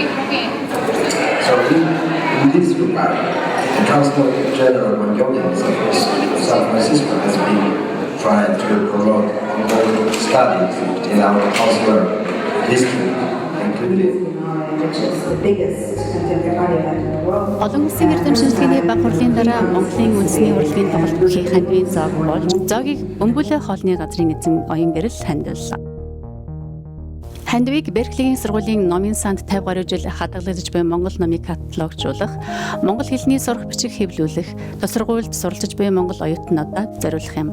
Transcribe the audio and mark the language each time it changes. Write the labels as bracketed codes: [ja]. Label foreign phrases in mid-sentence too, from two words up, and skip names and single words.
[en] So in this regard, the Consul General Mongolian San Francisco has been trying to promote Mongolian studies in our consular district, including which is the biggest contemporary event in the world. [mn] Олон улсын эрдэм шинжилгээний баг хурлын дараа Монголын үндэсний урлагийн тоглолт бүхий хандвийн зоог болж зоогийг бөмбөлөө хоолны газрын эзэн оюун гэрэл хандваллаа. Хандвийг Berkeley-giin сургуулийн номын санд 50 гаруй жил хадгалагдж буй Монгол номыг каталогжуулах, монгол хэлний сурах бичиг хэвлүүлэх, сургуульд суралцж буй монгол оюутнуудад зориулах юм.